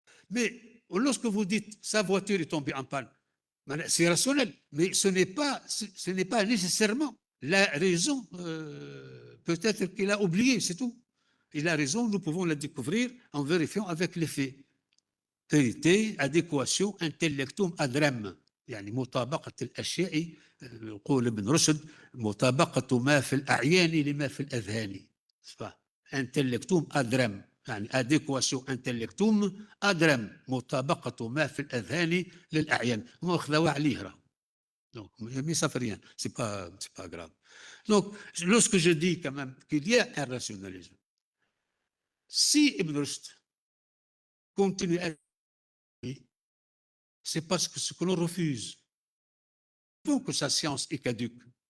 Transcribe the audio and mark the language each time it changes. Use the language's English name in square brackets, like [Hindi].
[French] Mais lorsque vous dites sa voiture est tombée en panne, c'est rationnel, mais ce n'est pas nécessairement la raison. Peut-être qu'il a oublié, c'est tout. Il a raison, nous pouvons la découvrir en vérifiant avec les faits. Vérité, adéquation, [Latin] intellectum ad rem. [Arabic] يعني مطابقة الأشياء يقول ابن رشد مطابقة ما في الأعيان لما في الأذهان. [Latin] intellectum ad rem. [Arabic] يعني [French] adéquation [Latin] intellectum ad rem. [Arabic] مطابقة ما في الأذهان للأعيان. ماخذوا عليه. [French] Donc, mais ça fait rien, c'est pas grave. Donc, lorsque je dis quand même qu'il y a un rationalisme, si Ibn Rushd continue à c'est parce que ce que l'on refuse, donc que sa science est caduque.